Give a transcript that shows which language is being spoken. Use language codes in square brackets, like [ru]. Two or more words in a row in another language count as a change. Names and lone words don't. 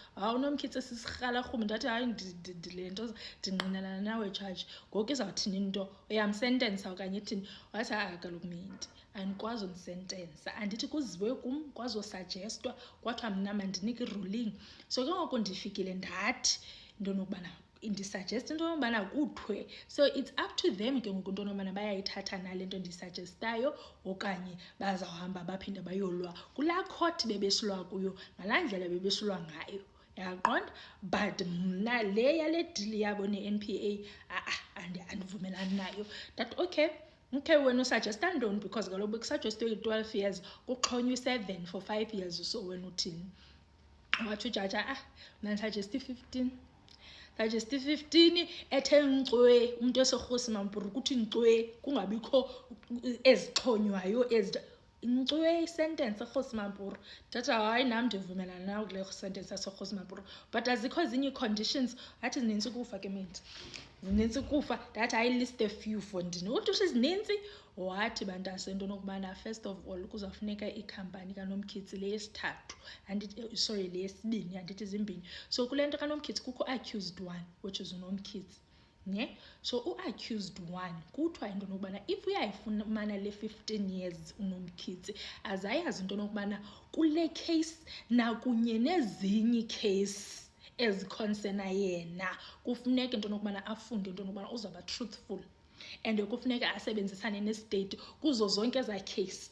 [xh] uNomkhithi sisirhalarhume. Ndathi hayi le nto ndingqinelana nawe jaji ngoku izawuthini into uyamsentensa okanye ithini? Wathi kaloku Mendi andikwazi umsentensa, andithi kuziwe kum kwazosagestwa kwathiwa mna mandinike i-ruling. So ke ngoku ndifikile ndathi into nokubana ndisuggest into yobana kuthiwe. [en] So it's up to them [xh] ke ngoku into yobana bayayithatha nale nto ndisagestayo okanye bazawuhamba baphinde bayolwa kulaa court bebesilwa kuyo ngalaa ndlela bebesilwa ngayo. Yaqonda but mna le yale deal yabo ne-NPA andivumelani nayo. [en] That okay [xh] wena usuggesta ntoni because kaloku bekusagestwe i-12 years kuxhonywa i-7 for 5 years. So wena uthini? Wathi ujaja mandisuggeste 15. Suggest 15 ethe nkcwe umuntu eserhosi mampuru kuthi nkcwe kungabikho ezixhonywayo nkcwe isentence erhosi mampuru. Ndathi hayi nam ndivumelana nawe kule sentence yaserhosi mampuru but azikho ezinye ii-conditions. Athi zinintsi ukufa ke Mendi, zinintsi ukufa. Ndathi hayi [en] list a few for [xh] ndini. Uthi zinintsi. Wathi bantase into nokubana [en] first of all [xh] kuzawufuneka ikhampani kaNomkhithi le yesithathu le yesibini andithi zimbini. So kule nto kaNomkhithi kukho [en] accused one which is [xh] uNomkhithi ne? So u-accused one kuthiwa into nokubana if uyayifumana le 15 years uNomkhithi azayazi into nokubana kule case nakunye nezinye iicase ezikhonsena yena kufuneka into nokubana afunde into nokubana uzawuba [en] truthful and [xh] kufuneka asebenzisane nestate kuzo zonke ezaa case.